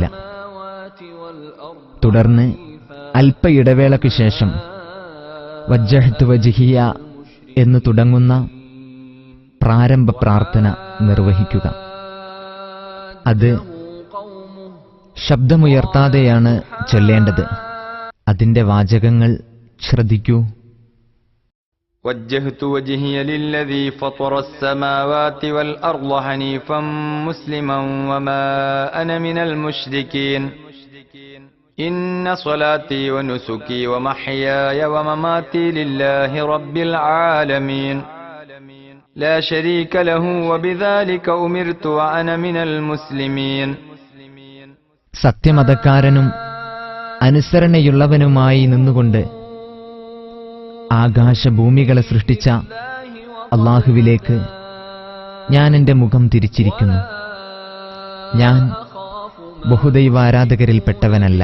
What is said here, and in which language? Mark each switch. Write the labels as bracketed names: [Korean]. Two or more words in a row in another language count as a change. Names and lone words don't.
[Malayalam] തുടർന്ന് അല്പ ഇടവേളയ്ക്കു ശേഷം [Arabic] وجهت وجهي [Malayalam] എന്ന് തുടങ്ങുന്ന പ്രാരംഭ പ്രാർത്ഥന നിർവഹിക്കുക. അത് ശബ്ദമുയർത്താതെയാണ് ചൊല്ലേണ്ടത്. അതിന്റെ വാചകങ്ങൾ ശ്രദ്ധിക്കൂ. [Arabic] وجهت وجهي للذي فطر السماوات والأرض حنيفا مسلما وما أنا من المشركين إن صلاتي ونسكي ومحياي ومماتي لله رب العالمين لا شريك له وبذلك أمرت وأنا من المسلمين. [Malayalam] സത്യമതക്കാരനും അനുസരണയുള്ളവനുമായി നിന്നുകൊണ്ട് ആകാശഭൂമികളെ സൃഷ്ടിച്ച അല്ലാഹുവിലേക്ക് ഞാൻ എന്റെ മുഖം തിരിച്ചിരിക്കുന്നു. ഞാൻ ബഹുദൈവാരാധകരിൽപ്പെട്ടവനല്ല.